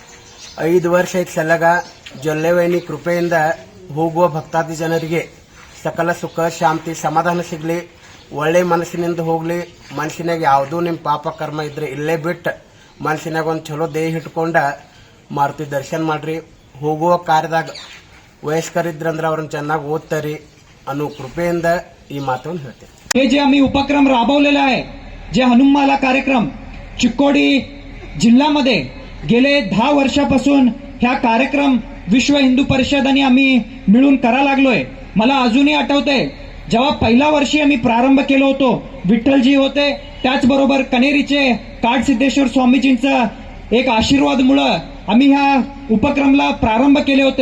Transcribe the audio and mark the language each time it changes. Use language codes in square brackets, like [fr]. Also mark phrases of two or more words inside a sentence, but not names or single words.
[kn] 5 ವರ್ಷ ಐತ್ ಸಲಗ ಜೊಲ್ಲೆವೈನಿ ಕೃಪೆಯಿಂದ ಹೋಗುವ ಭಕ್ತಾದಿ ಜನರಿಗೆ ಸಕಲ ಸುಖ, ಶಾಂತಿ, ಸಮಾಧಾನ ಸಿಗಲಿ, ಒಳ್ಳೆ ಮನಸ್ಸಿನಿಂದ ಹೋಗ್ಲಿ. ಮನಸ್ಸಿನಾಗ ಯಾವುದೂ ನಿಮ್ಮ ಪಾಪ ಕರ್ಮ ಇದ್ರೆ ಇಲ್ಲೇ ಬಿಟ್ಟು ಮನಸ್ಸಿನಾಗ ಒಂದು ಚಲೋ ದೇಹ ಇಟ್ಕೊಂಡ ಮಾರುತಿ ದರ್ಶನ ಮಾಡ್ರಿ. ಹೋಗುವ ಕಾರ್ಯದಾಗ ವಯಸ್ಕರಿದ್ರಂದ್ರೆ ಅವ್ರನ್ನ ಚೆನ್ನಾಗಿ ಓದ್ತಾರಿ ಅನ್ನೋ ಕೃಪೆಯಿಂದ ಈ ಮಾತನ್ನು ಹೇಳ್ತೇವೆ. [mr] हे जे आम्ही उपक्रम राबवलेला आहे, जे हनुमाला कार्यक्रम चिक्कोडी जिल्ह्यामध्ये गेले 10 वर्षापासून ह्या कार्यक्रम विश्व हिंदू परिषद आणि आम्ही मिळून करा लागलोय. मला अजूनही आठवतंय जेव्हा पहिल्या वर्षी आम्ही प्रारंभ केलो होतो, विठ्ठलजी होते, त्याचबरोबर कनेरीचे काडसिद्धेश्वर स्वामीजींचा एक आशीर्वादमुळे आम्ही ह्या उपक्रमला प्रारंभ केले होते.